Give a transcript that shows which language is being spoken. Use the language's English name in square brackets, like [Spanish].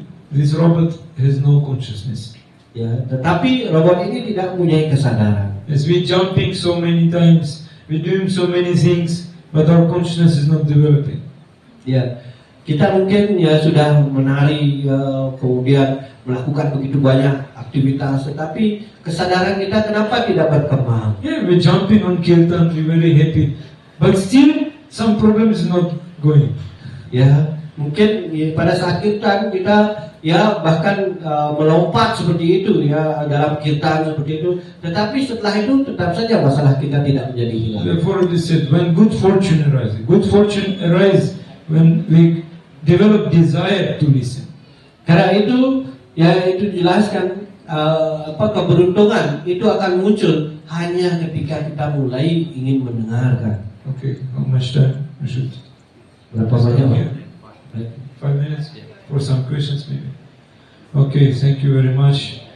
[English] This robot has no consciousness. [Indonesian] Ya, tetapi robot ini tidak mempunyai kesadaran. [English] As we jumping so many times, we doing so many things, but our consciousness is not developing. [Indonesian] Ya, kita mungkin ya sudah menari kemudian melakukan begitu banyak aktivitas, tetapi kesadaran kita kenapa tidak berkembang? [English] Yeah, we're jumping on kirtan, we're very happy, but still some problem is not going. [Indonesian] Ya, mungkin ya, pada saat kirtan kita ya bahkan melompat seperti itu ya dalam kirtan seperti itu, tetapi setelah itu tetap saja masalah kita tidak menjadi hilang. [English] Therefore, it is said when good fortune arises when we develop desire to listen. [Indonesian] Karena itu ya itu dijelaskan keberuntungan itu akan muncul hanya ketika kita mulai ingin mendengarkan. [English] Okay, how much time we should? [Indonesian] Berapa banyak? [English] 5 minutes for some questions maybe. Okay, thank you very much.